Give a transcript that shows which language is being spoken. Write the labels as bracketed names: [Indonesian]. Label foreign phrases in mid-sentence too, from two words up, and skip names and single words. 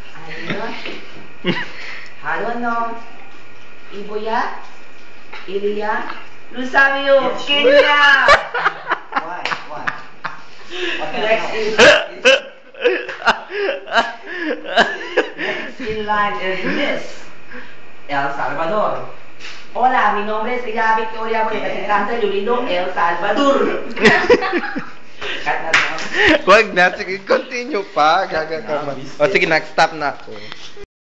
[English] I don't know. Ibuya? Ilya? Lusabio, Kenya! Why? Next in line is Miss El Salvador. [Spanish] Hola, mi nombre es Ella Victoria, representante de Unido El Salvador. [Filipino] Wag na, sige, continue pa. Gaga ka. O sige, nag-stop na ako.